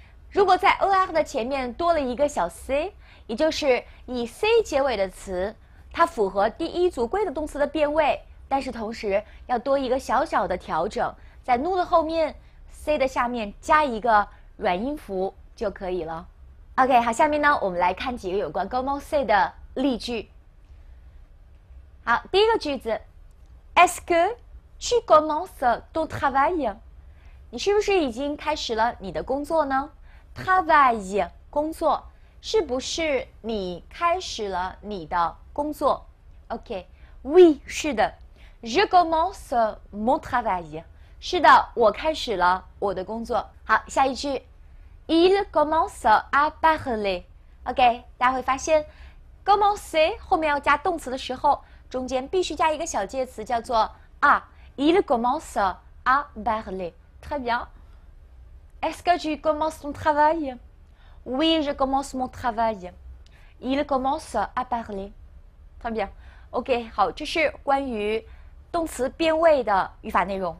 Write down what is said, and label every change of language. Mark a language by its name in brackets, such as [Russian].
[Chinese] 如果在 er 的前面多了一个小 c， 也就是以 c 结尾的词，它符合第一组规则动词的变位，但是同时要多一个小小的调整，在 nu 的后面 c 的下面加一个软音符就可以了。 OK， 好，下面呢我们来看几个有关 commencer 的例句。好，第一个句子 [French] Est-ce que tu commences ton travail？ [Chinese] 你是不是已经开始了你的工作呢？Travail 工作，是不是你开始了你的工作 ？OK，Oui， 是的 ， [French] Je commence mon travail。 [Chinese] 是的，我开始了我的工作。好，下一句 [French] Il commence à parler。 [Chinese] OK， 大家会发现 commencer 后面要加动词的时候，中间必须加一个小介词，叫做啊。 [French] Il commence à parler。 Très bien。Est-ce que tu commences ton travail? Oui, je commence mon travail. Il commence à parler. Très bien. [Chinese] OK， 好，这是关于动词变位的语法内容。